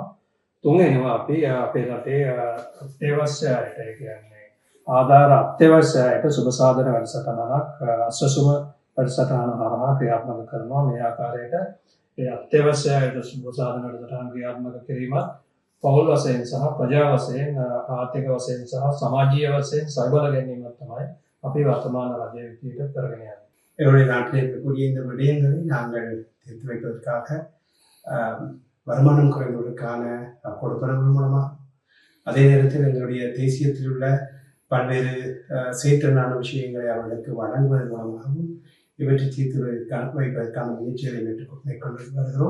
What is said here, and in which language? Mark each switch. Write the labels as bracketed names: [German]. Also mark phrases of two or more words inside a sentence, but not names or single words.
[Sinhala] තුන්වෙනිව අපි අපේ රටේ අත්‍යවශ්‍යයට, ඒ කියන්නේ ආධාර අත්‍යවශ්‍යයට සුබ සාධන වැඩසටහනක් අස්වසුම වැඩසටහන හරහා ක්‍රියාත්මක කරනවා. මේ ආකාරයට ඒ අත්‍යවශ්‍යයට සුබ සාධන වැඩසටහන ක්‍රියාත්මක කිරීමත් පෞල් වශයෙන් සහ ප්‍රජා වශයෙන්, ආර්ථික වශයෙන් සහ සමාජීය වශයෙන් සවිබල ගැනීමක් තමයි අපි වර්තමාන රජය විදිහට කරගෙන යන්නේ. [Tamil] என்னுடைய நாட்டில் இருக்கக்கூடிய இந்த விடயங்களை நாங்கள் தீர்த்து வைப்பதற்காக வருமானம் குறைந்தவர்களுக்கான கொடுப்பனங்கள் மூலமாக, அதே நேரத்தில் எங்களுடைய தேசியத்தில் உள்ள பல்வேறு சேற்றனான விஷயங்களை அவர்களுக்கு வழங்குவதன் மூலமாகவும் இவற்றை தீர்த்து வைப்பதற்கான முயற்சிகளை மேற்கொண்டு வருகிறோம்.